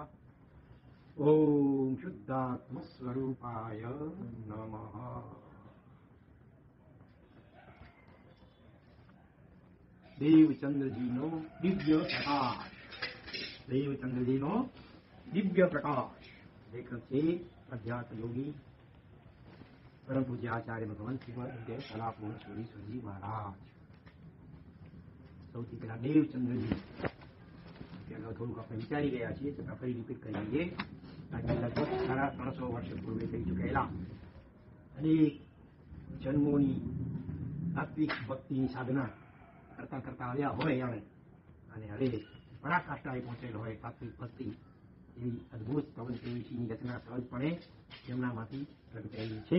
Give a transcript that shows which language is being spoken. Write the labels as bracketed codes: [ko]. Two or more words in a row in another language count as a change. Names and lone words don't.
[sa] ॐ शुद्धात्मस्वरूपाय नमः। [gu] देवचंद्रजीनो दिव्य प्रकाश। देवचंद्रजीनो दिव्य प्रकाश लेखक છે અધ્યાત્મ યોગી પરમ પૂજ્ય આચાર્ય ભગવંત શ્રીમદ કલાપૂર્ણ સુરીશ્વરજી મહારાજ। સૌથી પહેલા દેવચંદ્રજી થોડુંક આપણે વિચારી ગયા છીએ, છતાં ફરી રિપીટ કરી લઈએ। આજે લગભગ 350 વર્ષ પૂર્વે થઈ ચૂકેલા અનેક જન્મોની આત્મિક ભક્તિની સાધના કરતા કરતા આવ્યા હોય અને હવે પરાકાષ્ઠાએ પહોંચેલો હોય તાત્વિક ભક્તિ એવી અદભુત કવન કેવીસીની રચના સહજપણે તેમનામાંથી પ્રગટાયેલી છે।